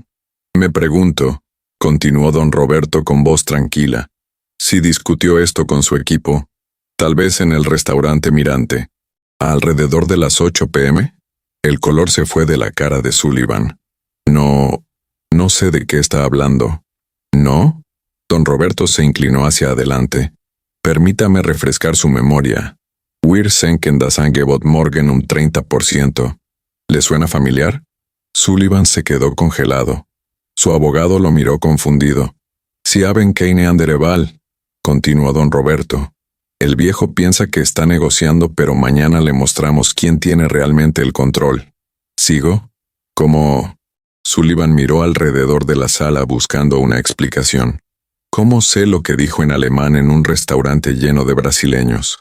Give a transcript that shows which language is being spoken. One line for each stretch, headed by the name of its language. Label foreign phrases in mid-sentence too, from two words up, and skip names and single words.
Spanish: Me pregunto», continuó don Roberto con voz tranquila, «si discutió esto con su equipo, tal vez en el restaurante Mirante, alrededor de las 8 p.m. El color se fue de la cara de Sullivan. No sé de qué está hablando». «¿No?». Don Roberto se inclinó hacia adelante. «Permítame refrescar su memoria.
German: Wir senken das Angebot morgen 30%.
Spanish: ¿Le suena familiar?». Sullivan se quedó congelado. Su abogado lo miró confundido.
German: Si haben keine andere Wahl,
Spanish: continuó don Roberto. El viejo piensa que está negociando, pero mañana le mostramos quién tiene realmente el control. ¿Sigo? ¿Cómo? Sullivan miró alrededor de la sala buscando una explicación. ¿Cómo sé lo que dijo en alemán en un restaurante lleno de brasileños?